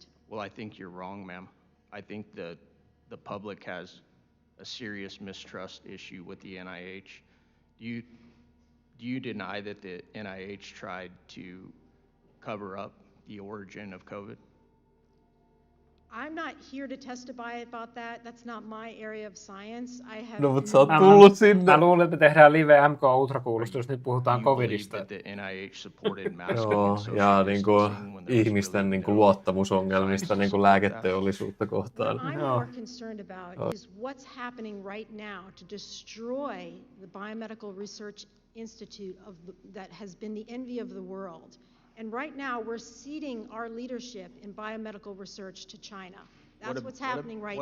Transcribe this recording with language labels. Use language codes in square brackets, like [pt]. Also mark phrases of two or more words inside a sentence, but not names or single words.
[en] Well, I think you're wrong, ma'am. I think the public has a serious mistrust issue with the NIH. Do you deny that the NIH tried to cover up the origin of COVID? I'm not here to testify about that. That's not my area of science. I have [fi] No, mutta sä oot tullut sinne. Mä luulen, että me tehdään Live MK Ultra-kuulustus, nyt puhutaan covidista. Joo, ja niinku ihmisten niinku luottamusongelmista niinku lääketeollisuutta kohtaan. [en] What I'm more concerned about is what's happening right now to destroy the Biomedical Research Institute that has been the envy of the world. And right now, we're ceding our leadership in biomedical research to China. That's what's happening right now.